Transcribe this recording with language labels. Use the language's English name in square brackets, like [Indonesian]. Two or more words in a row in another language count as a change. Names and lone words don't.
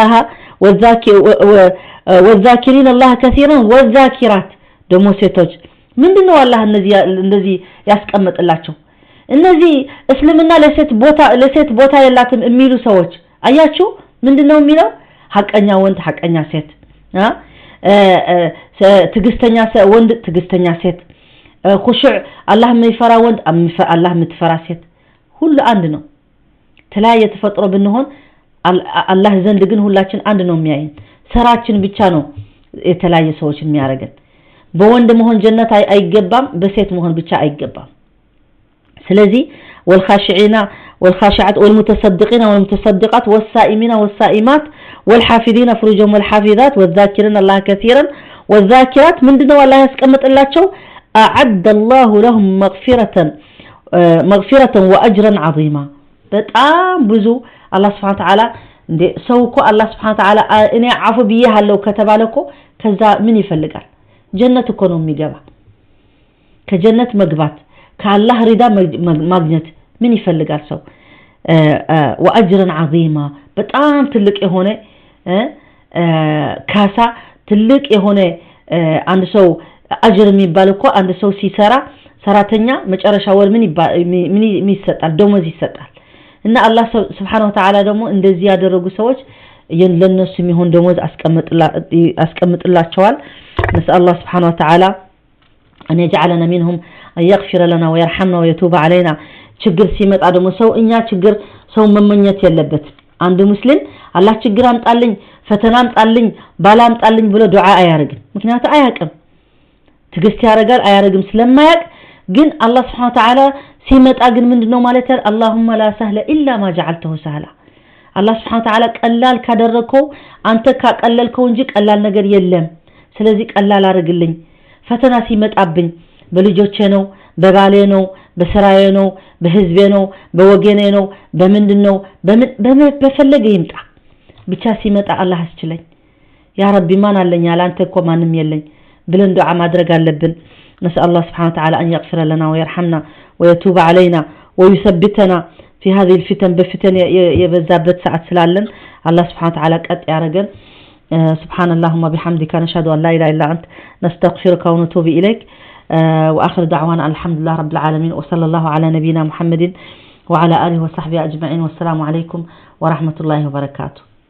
[Arabic] الله كثيرا والذاكرات [Amharic] ደግሞ ሴቶች ምንድነው አላህ እንደዚህ ያስቀምጥላቸው እነዚህ እስልምና ለሴት ቦታ የላትም የሚሉ ሰዎች አያችሁ ምንድነው የሚለው ሐቀኛ ወንድ ሐቀኛ ሴት ትግስተኛ ወንድ ትግስተኛ ሴት [Arabic] خشوع الله [Amharic] የሚፈራ ወንድ አላህ የምትፈራ ሴት ሁሉ አንድ ነው ተለያየ ተፈጥሮ ብንሆን አላህ ዘንድ ግን ሁላችን አንድ ነው የሚያየን ስራችን ብቻ ነው የተለያየ ሰዎች የሚያረጋን በወንድ መሆን ጀነት አይገባም በሴት መሆን ብቻ አይገባም ስለዚህ [Arabic] والخاشعين والخاشعات والمتصدقين والمتصدقات والصائمين والصائمات والحافظين فروجهم والحافظات والذاكرين الله كثيرا والذاكرات [Amharic] ምንድነው አላህ ያስቀምጥላቸው [Arabic] أعد الله لهم مغفرة وأجرا عظيما [Amharic] በጣም ብዙ አላህ [Arabic] سبحانه وتعالى [Amharic] እንደ ሰውኮ አላህ [Arabic] سبحانه وتعالى [Amharic] እኔ አፉ ብዬሃለሁ ከተባለኮ ከዛ ምን ይፈልጋል ጀነት እኮ ነው የሚገባ ከጀነት መግባት ከአላህ ሪዳ ማግኘት ምን ይፈልጋል ሰው [Arabic] وأجرا عظيما [Amharic] በጣም ትልቅ የሆነ ካሳ ትልቅ የሆነ አንድ ሰው አጅር የሚባልኮ አንድ ሰው ሲሰራ ሰራተኛ መጨረሻ ወር ምን ይሰጣል ደሞዝ ይሰጣል እና አላህ [Arabic] سبحانه و [Amharic] Ta'ala ደግሞ እንደዚህ ያደረጉ ሰዎች ለነሱ የሚሆን ደሞዝ አስቀምጥላቸዋል [Arabic] نسأل الله سبحانه وتعالى أن يجعلنا منهم أن يغفر لنا ويرحمنا ويتوب علينا [Amharic] ችግር ሲመጣ ደግሞ ሰው እኛ ችግር ሰው መመኘት ያለበት አንድ ሙስሊም አላህ ችግር አምጣልኝ ፈተና አምጣልኝ ባላ አምጣልኝ ብሎ ዱዓ አያርግም ምክንያቱም አያቅም ትግስት ያረጋል አያርግም ስለማያቅ ግን አላህ [Arabic] سبحانه وتعالى [Amharic] ሲመጣ ግን ምንድነው ማለት [Arabic] اللهم لا سهل إلا ما جعلته سهلا [Amharic] አላህ [Arabic] سبحانه تعالى [Amharic] ቀላል ካደረከው አንተ ካቀለልከው እንጂ ቀላል ነገር የለም ስለዚህ ቀላል አድርግልኝ ፈተና ሲመጣብኝ በልጆቼ ነው በባሌ ነው በስራዬ ነው በህዝቤ ነው በወገኔ ነው በምንድነው በፈለገ ይምጣ ብቻ ሲመጣ አላህ አስችለኝ [Arabic] يا ربي [Amharic] ማን አለኝ ያላንተ እኮ ማንም የለኝ ብለን ዱዓ ማድረግ አለብን [Arabic] نسأل الله سبحانه وتعالى أن يغفر لنا ويرحمنا ويتوب علينا ويثبتنا في هذه الفتن بفتن يبزابت ساعات سلالن الله سبحانه وتعالى قد يارغن سبحان اللهم وبحمدك نشهد أن لا إله إلا أنت نستغفرك ونتوب إليك وآخر دعوانا الحمد لله رب العالمين وصلى الله على نبينا محمد وعلى آله وصحبه أجمعين والسلام عليكم ورحمة الله وبركاته